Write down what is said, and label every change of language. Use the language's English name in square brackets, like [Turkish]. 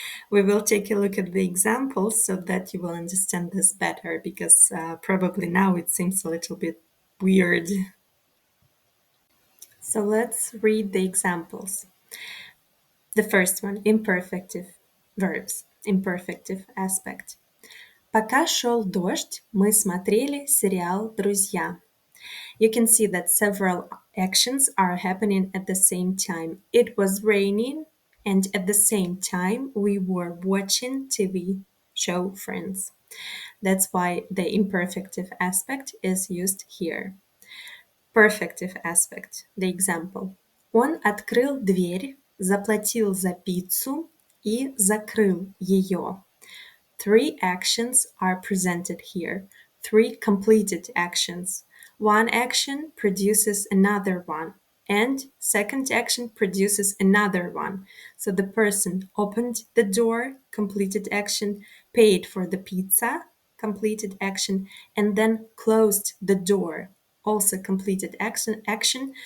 [English] We will take a look at the examples so that you will understand this better, because probably now it seems a little bit weird. So let's read the examples. The first one, imperfective verbs, imperfective aspect. [Russian] Пока шел дождь, мы смотрели сериал «Друзья». [English] You can see that several actions are happening at the same time. It was raining, and at the same time, we were watching TV show Friends. That's why the imperfective aspect is used here. Perfective aspect, the example. [Russian] Он открыл дверь, заплатил за пиццу и закрыл ее. [English] Three actions are presented here, three completed actions. One action produces another one, and second action produces another one. So the person opened the door, completed action, paid for the pizza, completed action, and then closed the door, also completed action.